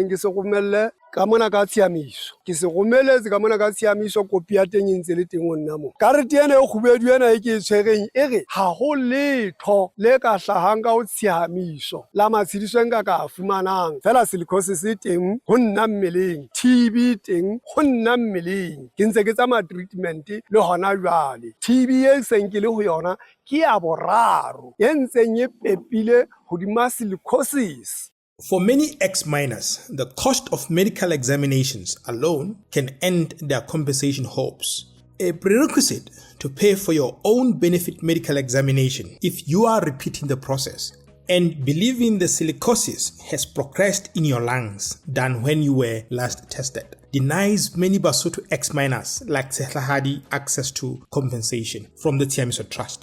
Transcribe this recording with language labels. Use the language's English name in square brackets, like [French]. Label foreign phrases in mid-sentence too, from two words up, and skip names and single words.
[Southern Sotho] ke se romelle ka mona ka Tshiamiso ke se romeletse ka mona ka Tshiamiso kopi ya teng ntse le teng onna mo karete ena e khubedu ena e ke tshwereng e re ha ho letho le ka hlahang ka o Tshiamiso la matshidiso nka ka fumanang fela silicosis teng ho nna mmeleng TB teng ho nna mmeleng ke ntse ke tsama treatment le hona jwale TB e senkile ho yona ke ya boraro e ntseng e pepile hodima silicosis. [English] For many ex-miners, the cost of medical examinations alone can end their compensation hopes. A prerequisite to pay for your own benefit medical examination if you are repeating the process and believing the silicosis has progressed in your lungs than when you were last tested denies many Basotho ex-miners like Tshiamiso access to compensation from the Tshiamiso Trust.